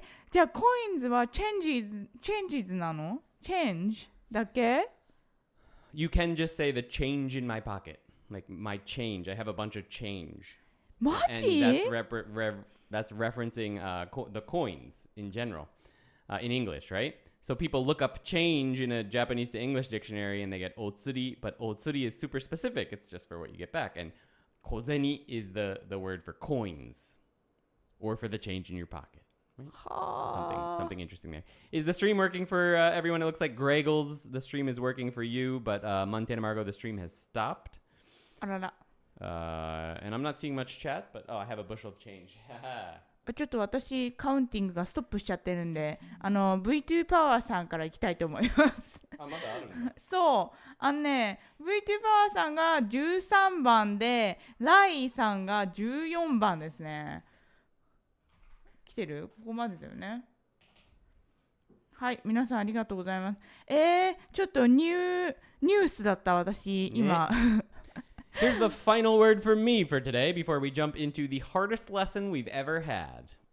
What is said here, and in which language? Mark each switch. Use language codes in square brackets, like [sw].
[ja] じゃあコインズはchanges なの ?change だけ [en] You can just say the change in my pocket. Like my change. I have a bunch of change. [ja] マ [en] And [ja] ジ [en] that's referencing the coins in general in English, right? So people look up change in a Japanese to English dictionary and they get otsuri, but otsuri is super specific. It's just for what you get back. And kozeni is the word for coins or for the change in your pocket. Right? Something interesting there. Is the stream working for everyone? It looks like Greggles, the stream is working for you, but Montana Margo, the stream has stopped. [ja] あらら。 [en] And I'm not seeing much chat, but I have a bushel of change. [ja] ちょっと私カウンティングがストップしちゃってるんで、V2 パワーさんから行きたいと思います。あ、まだあるんだ。そう、V2 パワーさんが13番で、ライさんが14番ですね。来てる？ここまでだよね。はい、皆さんありがとうございます。ちょっとニュースだった私今。 [en] Here's the final word for me for today before we jump into the hardest lesson we've ever had.